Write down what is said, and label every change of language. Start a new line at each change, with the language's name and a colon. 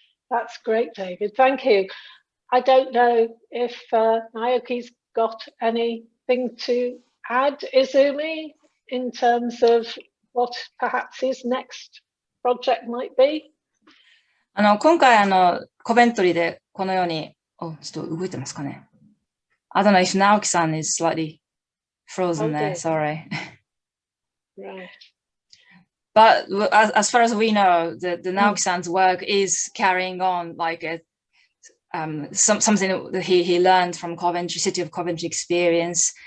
English: That's great, David. Thank you. I don't know if Naoki's got anything to add, Izumi, in terms of what perhaps his next project might be.
Japanese: 今回コベントリーでこのように、ちょっと動いてますかね?
English: I don't know if Naoki-san is slightly frozen there, sorry. Right. But as far as we know, the Naoki-san's work is carrying on like something that he learned from Coventry, City of Coventry experience.